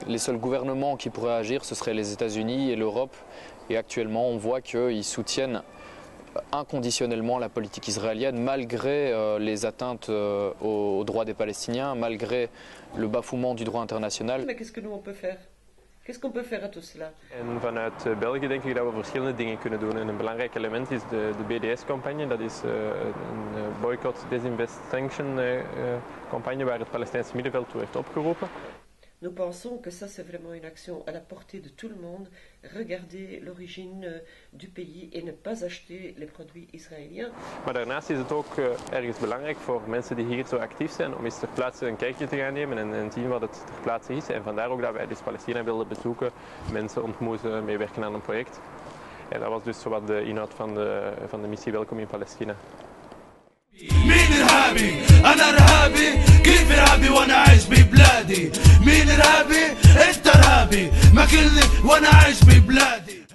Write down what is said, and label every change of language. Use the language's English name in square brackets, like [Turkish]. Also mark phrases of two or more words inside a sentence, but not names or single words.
[French] Les seuls gouvernements qui pourraient agir, ce seraient les États-Unis et l'Europe. Et actuellement, on voit qu'ils soutiennent inconditionnellement la politique israélienne, malgré les atteintes aux droits des Palestiniens, malgré le bafouement du droit international. Mais qu'est-ce que nous on peut faire? Qu'est-ce qu'on peut faire à tout cela? [Dutch] En vanuit België denk ik dat we verschillende dingen kunnen doen. En een belangrijk element is de BDS-campagne. Dat is een [English] boycott, disinvest, sanction [Dutch] campagne waar het Palestijnse middenveld toe heeft opgeroepen. [French] Nous pensons que ça c'est vraiment une action à la portée de tout le monde. Regarder l'origine du pays et ne pas acheter les produits israéliens. [Dutch] Maar daarnaast is het ook ergens belangrijk voor mensen die hier zo actief zijn om eens ter plaatse een kijkje te gaan nemen en zien wat het ter plaatse is. En vandaar ook dat wij dus Palestina wilden bezoeken, mensen ontmoeten, meewerken aan een project. En dat was dus zowat de inhoud van de missie Welkom in Palestina. [Arabic] مين إرهابي؟ أنا إرهابي، كيف إرهابي وأنا عايش ببلادي؟ مين إرهابي؟ أنت إرهابي، ما كلني وأنا عايش ببلادي.